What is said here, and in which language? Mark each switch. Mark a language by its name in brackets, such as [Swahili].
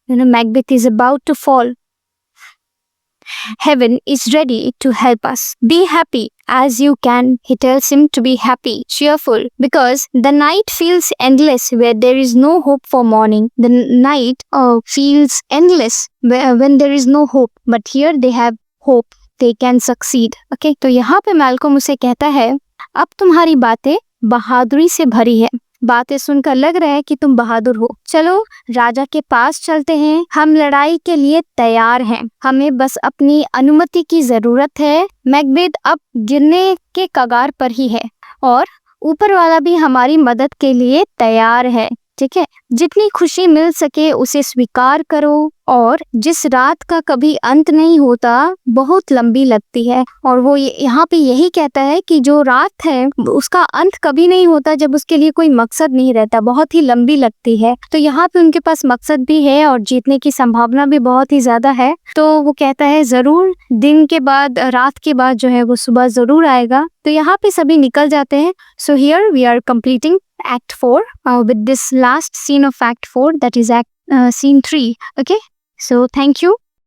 [English] You know, Macbeth is about to fall. Heaven is ready to help us. Be happy as you can. He tells him to be happy, cheerful, because the night feels endless where there is no hope for morning. The night feels endless when there is no hope. But here they have hope. They can succeed. Okay? [Hindi] तो यहाँ पे Malcolm उसे कहता है, अब तुम्हारी बातें बहादुरी से भरी है। बातें सुनकर लग रहा है कि तुम बहादुर हो। चलो राजा के पास चलते हैं, हम लड़ाई के लिए तैयार हैं, हमें बस अपनी अनुमति की जरूरत है। मैकबेथ अब गिरने के कगार पर ही है और ऊपर वाला भी हमारी मदद के लिए तैयार है। ठीक है, जितनी खुशी मिल सके उसे स्वीकार करो, और जिस रात का कभी अंत नहीं होता बहुत लंबी लगती है। और वो यहाँ पे यही कहता है कि जो रात है उसका अंत कभी नहीं होता जब उसके लिए कोई मकसद नहीं रहता, बहुत ही लंबी लगती है। तो यहाँ पे उनके पास मकसद भी है और जीतने की संभावना भी बहुत ही ज्यादा है। तो वो कहता है जरूर दिन के बाद, रात के बाद जो है वो सुबह जरूर आएगा। तो यहाँ पे सभी निकल जाते हैं। [English] So here we are completing Act 4 with this last scene of Act 4, that is Scene 3. Okay, so thank you.